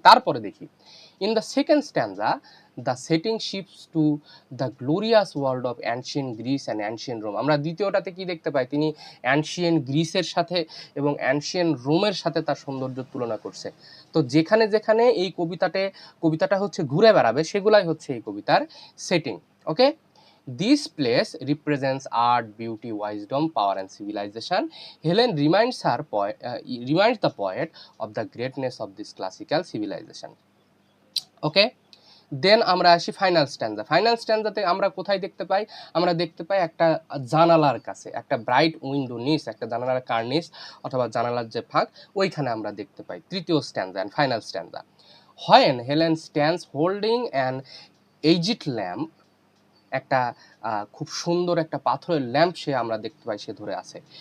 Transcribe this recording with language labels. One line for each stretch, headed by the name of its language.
Bangla: তারপরে দেখি
English: In the second stanza the setting shifts to the glorious world of ancient Greece and ancient Rome.
Bangla: আমরা দ্বিতীয়টাতে কি দেখতে পাই, তিনি অ্যানশিয়েন্ট গ্রিসের সাথে এবং অ্যানশিয়েন্ট রোমের সাথে তার সৌন্দর্য তুলনা করছে। তো যেখানে যেখানে এই কবিতাটা হচ্ছে ঘুরে বেড়াবে, সেগুলাই হচ্ছে এই কবিতার setting.
English: Okay, this place represents art, beauty, wisdom, power and civilization. Helen reminds the poet of the greatness of this classical civilization. Okay,
Bangla: দেন আমরা আসি ফাইনাল স্ট্যান্জা। ফাইনাল স্ট্যান্জাতে আমরা কোথায় দেখতে পাই? আমরা দেখতে পাই একটা জানালার কাছে, একটা ব্রাইট উইন্ডো নিচ, একটা জানালার কার্নিস অথবা জানালার যে ফাঁক, ওইখানে আমরা দেখতে পাই তৃতীয় স্ট্যান্জা and final স্ট্যান্জা।
English: When Helen stands holding an aged lamp,
Bangla: একটা খুব সুন্দর একটা পাথরের ল্যাম্প আমরা দেখতে পাই সে ধরে আছে।